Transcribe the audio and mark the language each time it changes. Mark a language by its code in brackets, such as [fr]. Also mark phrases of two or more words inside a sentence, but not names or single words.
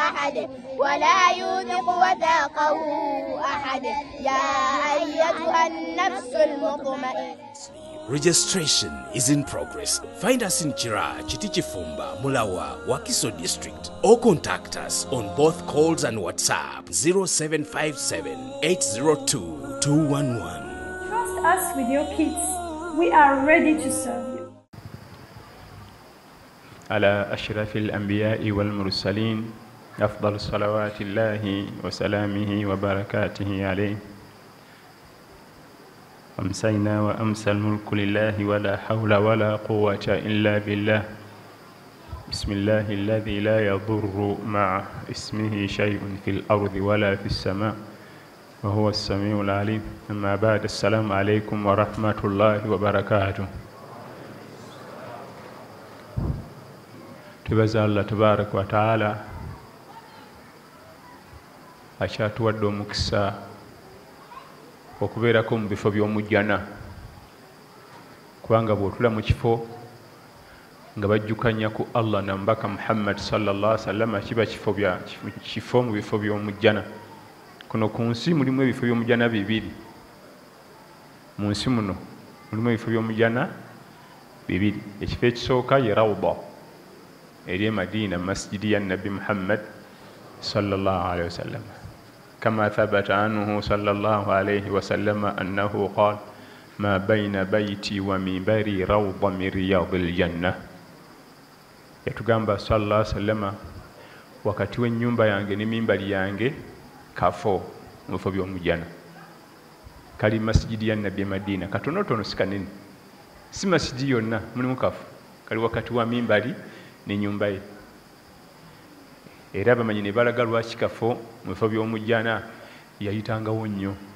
[ar] أحد ولا يوثق وثاقه أحد يا أيتها النفس المطمئنة. [en] Registration is in progress. Find us in Chira, Chitichifumba, Mulawa, Wakiso district or contact us on both calls and WhatsApp 0757 802 211. Trust us with your kids. We are ready to serve you. [ar] على أشرف الأنبياء والمرسلين أفضل صلوات الله وسلامه وبركاته عليه. أمسينا وأمسى الملك لله ولا حول ولا قوة إلا بالله. بسم الله الذي لا يضر مع اسمه شيء في الأرض ولا في السماء وهو السميع العليم. أما بعد، السلام عليكم ورحمة الله وبركاته. [lg] Tubaza Allah [ar] تبارك وتعالى [lg] akyatuwadde omukisa okubeerako mu bifo by'omujjana, kubanga bw'otula mu kifo nga bajjukanya ku Allah na mbaka Muhammad [ar] صلى الله عليه وسلم [lg] kiba kifo mu bifo by'omujjana. Kuno ku nsi mulimu ebifo by'omujjana bibiri. Mu nsi muno mulimu ebifo by'omujjana bibiri. Ekifo ekisooka ye Rawda eri Madina, [ar] مسجد النبي محمد صلى الله عليه وسلم كما ثبت عنه صلى الله عليه وسلم أنه قال ما بين بيتي ومنبري روضة من رياض الجنة. [lg] Yatugamba [ar] صلى الله عليه وسلم, [lg] wakati w'ennyumba yange ne mimbali yange kafo mu bifo by'omujjana. Kali masjidi ya Nabi Madina, katonotono si kanene, si masjidi yonna, mulimu kafo kali wakati wa mimbali ne nyumba ye. Era bamanyi ne balaga lwaki kafo mu bifo by'omujjana yayitangawo nnyo.